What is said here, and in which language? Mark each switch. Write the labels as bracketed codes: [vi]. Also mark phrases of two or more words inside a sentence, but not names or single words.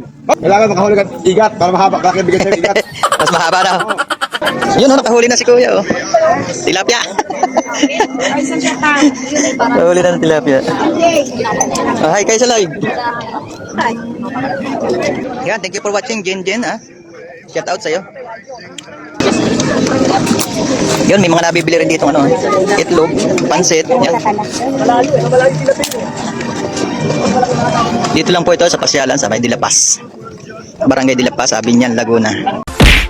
[tl] Kailangan makahuli ka igat para mahaba. Kaya bigyan sa'yo igat. Mas mahaba daw. Yun, nakahuli na si Kuya. Oh. Tilapia. Nakahuli na ng tilapia. Oh, hi kayo sa live. Yan, [en] thank you for watching, Jen. Shout out [tl] sa'yo. Yun, may mga nabibili rin dito ano, itlog, pansit. Yan. Dito lang po ito sa pasyalan sa May de la Paz. Barangay de la Paz, Abinyan, Laguna.